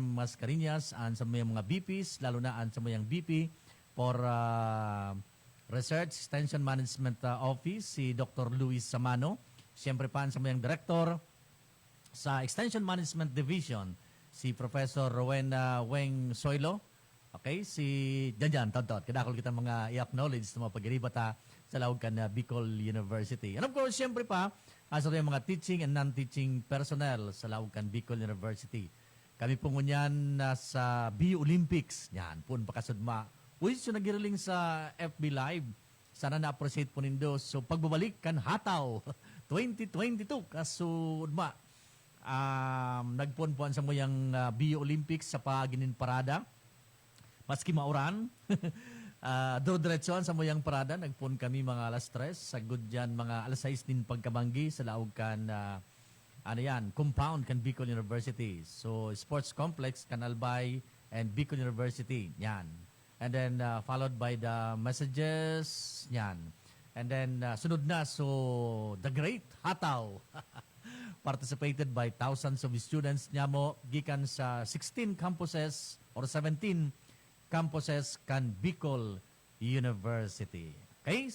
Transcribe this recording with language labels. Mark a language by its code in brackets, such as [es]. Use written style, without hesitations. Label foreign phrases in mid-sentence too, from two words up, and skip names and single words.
[bik] Mascareñas, an sa mayang mga VPs, lalo na an sa mayang [en] VP for Research Extension Management Office, [bik] si Dr. Luis Samano. Siyempre pa an sa mayang director, sa Extension Management Division, si Professor Rowena Weng Soylo. Okay, si Janjan, tawad-tawad. Kadakol kita mga i-acknowledge sa mga pag-iribata sa Laucan Bicol University. [en] And of course, [bik] siyempre pa, sa yung mga [en] teaching and non-teaching personnel [bik] sa Laucan Bicol University. Kami po ngunyan sa BU Olympics. Yan, pun pakasudma. Uy, so nagiriling sa FB Live. Sana na-appreciate po nindo. So, pagbabalik kan hataw 2022 kasudma. Nagpuan-puan sa moyang BU Olympics sa paginin parada. Maski mauran, do-diretsuan sa moyang parada. Nagpuan kami mga alas 3. Sagod dyan mga alas 6 din pagkabanggi sa laog kan, compound kan Bicol University. So, sports complex kan Albay and Bicol University. Yan. [en] And then, followed by the messages. [bik] Yan. [en] And then, [bik] sunod na, [en] so, the great hataw. Participated by thousands of students [bik] niya mo gikan sa [en] 16 campuses or 17 campuses kan Bicol University. Okay?